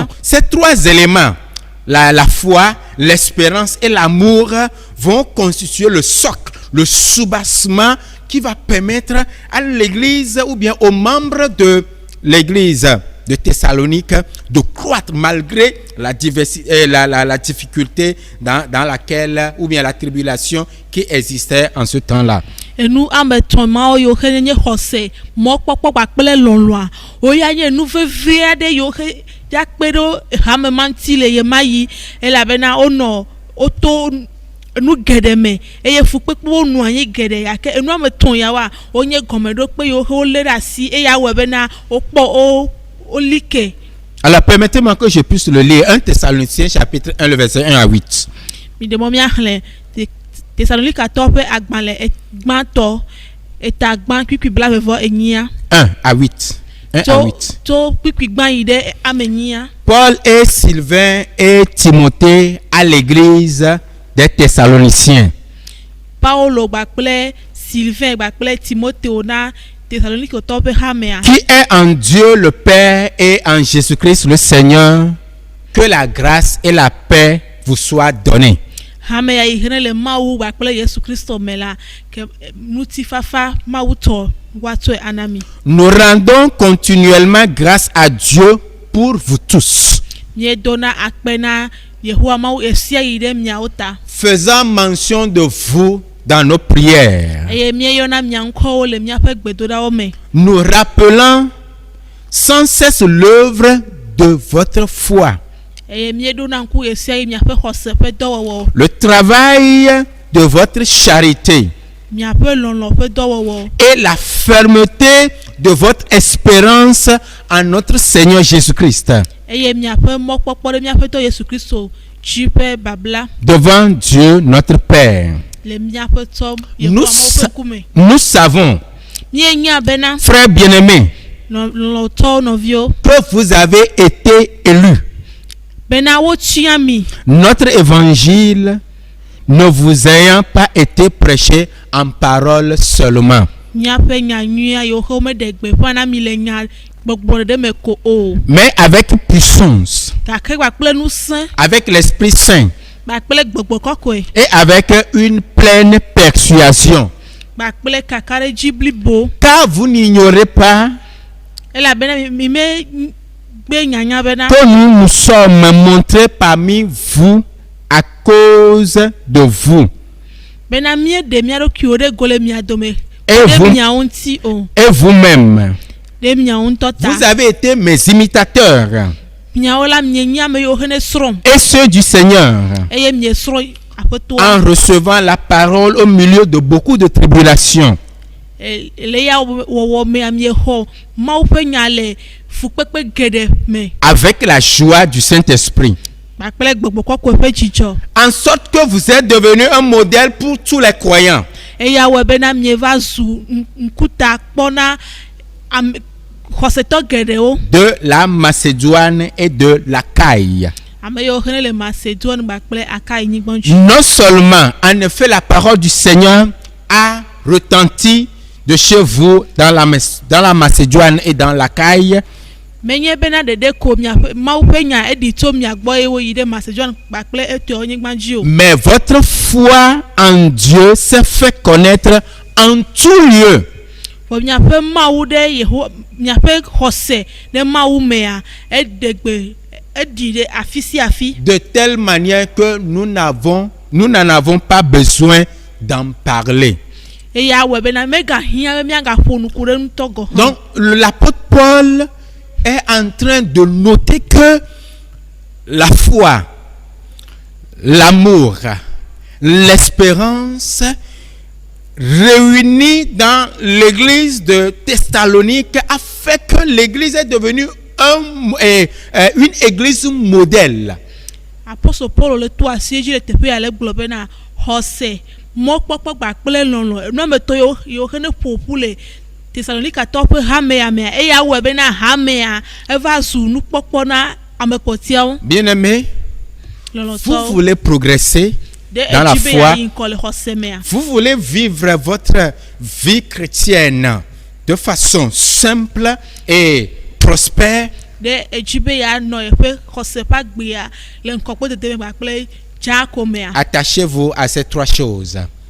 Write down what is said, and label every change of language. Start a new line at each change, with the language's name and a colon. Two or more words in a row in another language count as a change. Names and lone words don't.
French: Donc, ces trois éléments, la foi, l'espérance et l'amour vont constituer le socle, le soubassement qui va permettre à l'église ou bien aux membres de l'église de Thessalonique de croître malgré la diversité, la difficulté dans laquelle ou bien la tribulation qui existait en ce temps-là.
Ewe: Enu ame tɔn mawo yiwo he nye xɔse mɔkpɔkpɔ kpakple lɔlɔa woya nye nu vevi aɖe yiwo he ya kpe ɖe hame ma ŋuti le ye ma yi elabena woto nu geɖe me eye fukpekpewo nɔ anyi geɖe gake enu ame tɔn yawoa wonye gɔmeɖokpe yiwo he wolé ɖe asi eye awɔe bena wokpɔ olike.
French: Alors permettez-moi que je puisse le lire. 1 Thessaloniciens chapitre 1 le verset 1 à 8.
Ewe: Mi de mo miaxlẽ Tesalonikatɔwo ƒe agbalẽ gbãtɔ eta gbã kpikpi blaeve enyia.
French: 1 à 8. 1 à 8.
Ewe: Tso kpikpi gbã yi ɖe ame enyia.
French: Paul et Sylvain et Timothée à l'église des Thessaloniciens.
Ewe: Paulo kpakple Sylvain kpakple Timothée na Thessalonikatɔwo ƒe hamea.
French: Qui est en Dieu le Père et en Jésus-Christ le Seigneur, que la grâce et la paix vous soient données.
Ewe: Hamea yi he le Mawu kpakple Yesu Kristo me la ke ŋutifafa Mawu tɔ woatsɔe anami.
French: Nous rendons continuellement grâce à Dieu pour vous tous,
Ewe: Miedona akpe na Yehowa Mawu esia yi ɖe miawo ta.
French: faisant mention de vous dans nos prières.
Ewe: Eye mieyɔna mia ŋkɔwo le miaƒe gbedoɖawo me.
French: Nous rappelant sans cesse l'œuvre de votre foi,
Ewe: Eye mieɖona ŋku esia yi miaƒe xɔse ƒe dɔwɔwɔ.
French: le travail de votre charité
Ewe: Miaƒe lɔlɔ ƒe dɔwɔwɔ.
French: et la fermeté de votre espérance en notre Seigneur Jésus-Christ
Ewe: Eye miaƒe mɔkpɔkpɔ ɖe miaƒe tɔ Yesu Kristo dzi ƒe babla
French: devant Dieu notre Père.
Ewe: le miaƒe tɔ Yehowa Mawu ƒe ŋkume.
French: Nous savons,
Ewe: Mienya bena
French: frères bien-aimés,
Ewe: lɔlɔtɔwo nɔviwo
French: que vous avez été élus.
Ewe: bena wotia mi.
French: Notre évangile ne vous ayant pas été prêché en parole seulement,
Ewe: Miaƒe nya nyuia yiwo he womeɖe gbeƒã na mi le nya gbɔgblɔ ɖe me ko o.
French: mais avec puissance,
Ewe: Gake kpakple ŋusẽ
French: avec l'Esprit Saint
Ewe: kpakple gbɔgbɔ kɔkɔe
French: et avec une pleine persuasion.
Ewe: kpakple kakaɖedzi blibo.
French: Car vous n'ignorez pas
Ewe: Elabena mi me gbe nyanya bena
French: que nous nous sommes montrés parmi vous à cause de vous.
Ewe: bena mieɖe mia ɖokuiwo ɖe go le mia dome
French: Et
Ewe: ɖe
French: vous,
Ewe: miawo ŋuti o
French: et vous-même,
Ewe: ɖe miawo ŋutɔ ta.
French: vous avez été mes imitateurs
Ewe: Miawo la mienye ame yiwo he ne srɔ̃m
French: et ceux du Seigneur,
Ewe: eye miesrɔ̃ aƒetoa.
French: en recevant la parole au milieu de beaucoup de tribulations.
Ewe: Le ya wɔwɔ mea miexɔ Mawu ƒe nya le fukpekpe geɖe me
French: avec la joie du Saint-Esprit,
Ewe: kpakple gbɔgbɔ kɔkɔe ƒe dzidzɔ.
French: en sorte que vous êtes devenu un modèle pour tous les croyants.
Ewe: Eya wɔ bena mieva zu ŋkuta kpɔna xɔsetɔ geɖewo.
French: De la Macédoine et de l'Achaïe.
Ewe: Ame yiwo he le Macédoine kpakple Akayi nyigba dzi.
French: Non seulement, en effet, la parole du Seigneur a retenti de chez vous dans la Macédoine et dans l'Achaïe,
Ewe: Menye bena ɖeɖe ko miaƒe Mawu ƒe nya eɖi tso mia gbɔ eye woyi ɖe Macédoine kpakple etɔwo nyigba dzi o.
French: mais votre foi en Dieu s'est fait connaître en tout lieu.
Ewe: Vɔ miaƒe Mawu ɖe Yehowa miaƒe xɔse ɖe Mawu mea eɖi ɖe afi sia afi.
French: De telle manière que nous n'en avons pas besoin d'en parler.
Ewe: Eya wɔ bena megahiã be miagaƒo nuku ɖe nutɔ gɔ hã.
French: Donc, l'apôtre Paul est en train de noter que la foi, l'amour, l'espérance, réunis dans l'église de Thessalonique a fait que l'église est devenue une église modèle. Apôtre Paul le toi siège le tepe ale globe na hose mo popo gba pele lolo no me to yo kene popule Thessalonica top hamea me e ya we be na hamea eva su nu popo na amepotia. Bien-aimés, vous voulez progresser dans la foi, vous voulez vivre votre vie chrétienne de façon simple et prospère. Attachez-vous à ces trois choses.